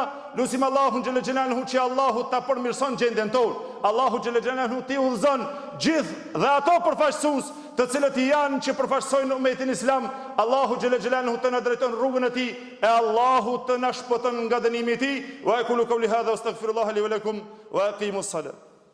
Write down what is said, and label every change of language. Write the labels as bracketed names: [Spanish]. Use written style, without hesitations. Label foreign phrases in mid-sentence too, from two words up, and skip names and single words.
[Albanian] Lutim Allahun [Arabic] جل جلاله [Albanian] që Allahu ta përmirëson gjendjen tonë. Allahu [Arabic] جل جلاله [Albanian] ti udhëzon gjithë dhe ato përfaqësues të cilët janë që përfaqësojnë umetin islam. Allahu [Arabic] جل جلاله [Albanian] të na drejton rrugën e tij, e Allahu të na shpëton nga dënimi i tij. [Arabic] وأقول قولي هذا وأستغفر الله لي ولكم وأقيموا الصلاة.